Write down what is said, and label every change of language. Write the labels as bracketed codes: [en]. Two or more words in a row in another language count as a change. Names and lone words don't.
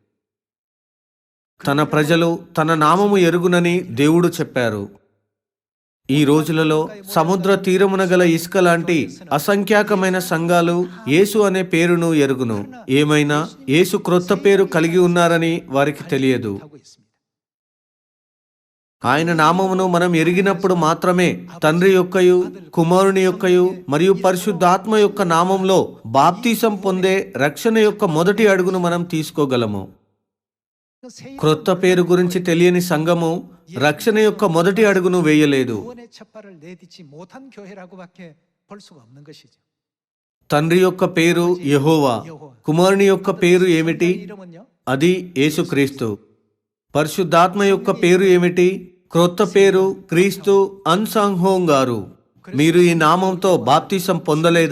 [te] తన ప్రజలు తన నామము ఎరుగునని దేవుడు చెప్పారు. ఈ రోజులలో సముద్ర తీరమున గల ఇసుక లాంటి అసంఖ్యాకమైన సంఘాలు యేసు అనే పేరును ఎరుగును. ఏమైనా యేసు క్రొత్త పేరు కలిగి ఉన్నారని వారికి తెలియదు. [ko] 하고 있습니다. [te] ఆయన నామమును మనం ఎరిగినప్పుడు మాత్రమే తండ్రి యొక్కయు కుమారుని యొక్కయు మరియు పరిశుద్ధాత్మ యొక్క నామంలో బాప్తీసం పొందే రక్షణ యొక్క మొదటి అడుగును మనం తీసుకోగలము. క్రొత్త పేరు గురించి తెలియని సంఘము రక్షణ యొక్క మొదటి అడుగును వేయలేదు. [ko] 구원의 첫발을 내딛지 못한 교회라고밖에 볼 수가 없는 것이죠. [te] తండ్రి యొక్క పేరు యెహోవా, కుమారుని యొక్క పేరు ఏమిటి? [ko] 이름은요? [te] అది యేసుక్రీస్తు. పరిశుద్ధాత్మ యొక్క పేరు ఏమిటి? క్రొత్త పేరు క్రీస్తు అన్సాంహోంగారు. మీరు ఈ నామంతో బాప్తిసం పొందలేదా?